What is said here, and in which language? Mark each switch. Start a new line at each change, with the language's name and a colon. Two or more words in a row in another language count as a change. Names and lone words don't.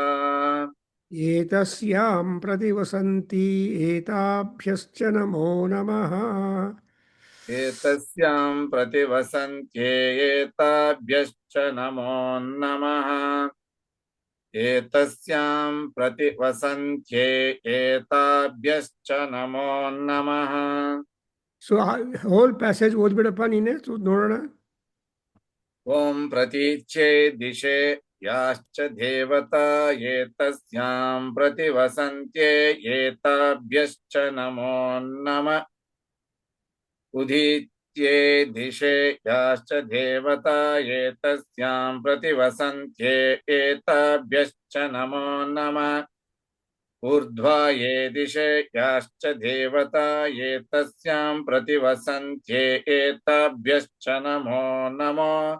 Sanskrit: एतस्यां प्रतिवसन्ति एताभ्यश्च नमो नमः एतस्यां प्रतिवसन्त्येताभ्यश्च नमो नमः एतस्यां प्रतिवसन्त्ये एताभ्यश्च नमो नमः
English: So whole passage
Kannada: ಓದ್ಬಿಡಪ್ಪ ನೀನೆ ನೋಡೋಣ.
Sanskrit: ॐ प्रतीच्ये दिशे याश्च देवता एतस्यां प्रतिवसन्त्ये एताभ्यश्च नमो नमः उदीच्ये दिशे याश्च देवता एतस्यां प्रतिवसन्त्ये एताभ्यश्च नमो नमः ऊर्ध्वाये दिशे याश्च देवता एतस्यां प्रतिवसन्त्ये एताभ्यश्च नमो नमः